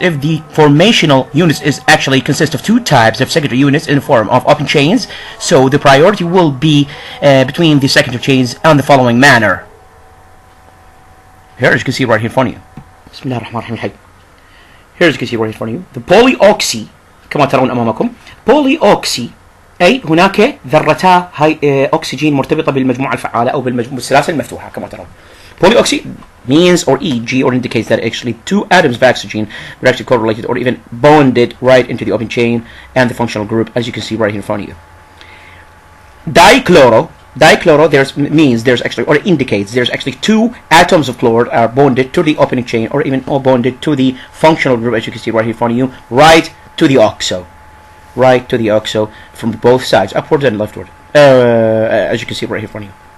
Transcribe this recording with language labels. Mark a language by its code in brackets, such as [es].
[en] If the formational units is actually consist of two types of secondary units in the form of open chains, so the priority will be between the secondary chains in the following manner. Here, as you can see right here in front of you. [ar] Bismillah ar-Rahman ar-Rahim. [en] Here, as you can see right here in front of you, the polyoxy [ar] كما ترون أمامكم. polyoxy أي هناك ذرتا أكسجين مرتبطة بالمجموعة الفعالة أو بالسلاسل المفتوحة كما ترون. [en] Polyoxy means or EG or indicates that actually two atoms of oxygen were actually correlated or even bonded right into the open chain and the functional group, as you can see right here in front of you. Dichloro there's actually or indicates there's actually two atoms of chloride are bonded to the opening chain or even all bonded to the functional group, as you can see right here in front of you, right to the oxo from both sides, upward and leftward, as you can see right here in front of you.